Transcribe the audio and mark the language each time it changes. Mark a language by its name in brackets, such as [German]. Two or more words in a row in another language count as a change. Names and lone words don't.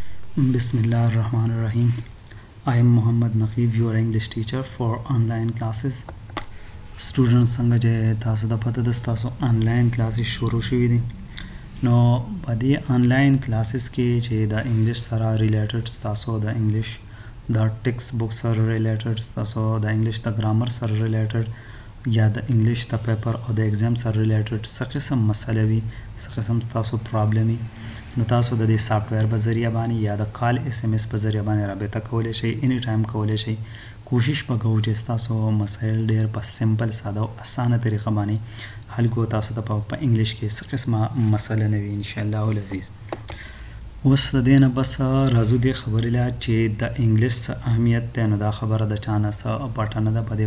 [Arabic] بسم الله الرحمن الرحيم. [English] I am Muhammad Naqib, your English teacher for online classes. [Pashto] Students څنګه چې تاسو د پته د تاسو [English] online classes [Pashto] شروع شوي دي نو په دې [English] online classes [Pashto] کې چې د انګلیش سره ریلیټډ تاسو د انګلیش د ټیکس بک سره ریلیټډ تاسو د انګلیش د ګرامر سره ریلیټډ یا د انګلیش د پیپر او د ایگزام سره ریلیټډ څه قسم مسله وي څه قسم تاسو پرابلم وي نو تاسو د دې سافټویر په ذریعہ باندې یا د کال اس ام اس په ذریعہ باندې رابطه کولای شئ [English] any time [Pashto] کولای شئ کوشش وکړو چې تاسو مسایل ډیر په سمپل ساده او اسانه طریقه باندې حل کو تاسو ته په انګلیش کې څه قسمه مسله نه وي [Arabic] ان شاء الله العزیز [Pashto] اوس د دې نه بس راځو دې خبرې لا چې د انګلیش څه اهمیت ده نو دا خبره د چانه څه پټانه ده په